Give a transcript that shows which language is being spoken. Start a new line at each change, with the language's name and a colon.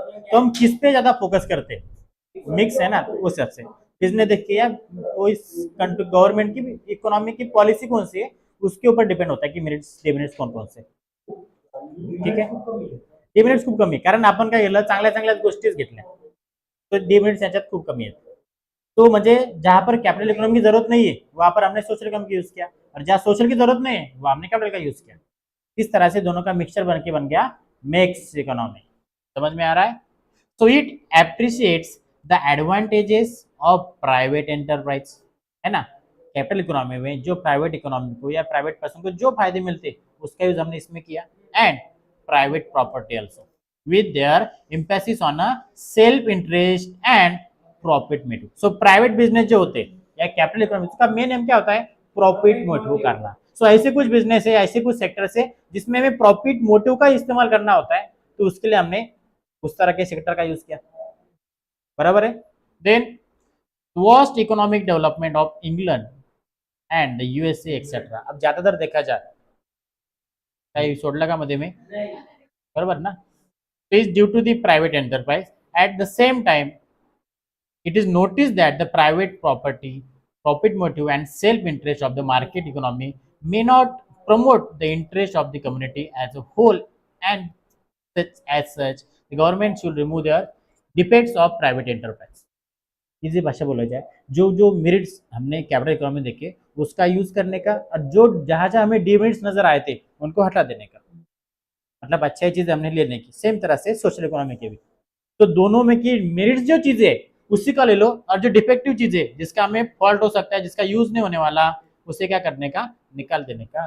Hindi: तो हम किस पे ज्यादा फोकस करते हैं, मिक्स है ना, तो उस हिसाब से किसने देखिए यार, वो इस गवर्नमेंट की इकोनॉमी की पॉलिसी कौन सी है उसके ऊपर डिपेंड होता है कि मेरिट्स डिमेरिट्स कोण कोण से, ठीक है।
Marathi: डिमेरिट्स खूप कमी, कारण आपण काय केलं, चांगल्या चांगल्या गोष्टीच घेतल्या, तो डिमेरिट्स याच्यात खूप कमी आहेत।
Hindi: तो म्हणजे जहां पर कैपिटल इकोनॉमी की जरूरत नहीं है वहां पर हमने सोशल इकोनॉमी यूज किया, और जहां सोशल की जरूरत नहीं है वहां हमने कैपिटल का यूज किया। इस तरह से दोनों का मिक्सचर बन गया मिक्स इकोनॉमी। समझ में आ रहा है?
English: So it appreciates the advantages of private enterprise, है ना।
Hindi: कैपिटल इकोनॉमी में जो प्राइवेट इकोनॉमी को या प्राइवेट पर्सन को जो फायदे मिलते उसका यूज हमने इसमें किया, and private property also
English: with their emphasis on a self interest and profit motive.
Hindi: So private business जो होते हैं या कैपिटल इकोनॉमी का मेन एम क्या होता है, प्रॉफिट मोटिव करना. सो ऐसे कुछ बिजनेस है, ऐसे कुछ सेक्टर है जिसमें हमें प्रॉफिट मोटिव का इस्तेमाल करना होता है, तो उसके लिए हमने उस तरह के सेक्टर का यूज किया. बराबर है.
English: Then worst economic development of England and USA etcetera.
Hindi: अब ज्यादातर देखा जाए
Marathi: काही सोडला का मध्ये में, बरोबर ना,
English: is due to the private enterprise. At the same time, it is noticed that the private property, profit motive and self-interest of the market economy may not promote the interest of the community as a whole, and as such, the government should remove their defects of private enterprise.
Hindi: Easy भाषा बोला जाए, जो जो merits हमने capital economy देखे उसका use करने का, और जो जहां जहां हमें डिमेरिट्स नजर आए थे उनको हटा देने का, मतलब अच्छी चीजें हमने लेने की. सेम तरह से सोशल इकोनॉमी के भी, तो दोनों में की मेरिट्स जो चीजें उसी का ले लो, और जो डिफेक्टिव चीजें जिसका हमें फॉल्ट हो सकता है, जिसका यूज नहीं होने वाला, उसे क्या करने का, निकाल देने का.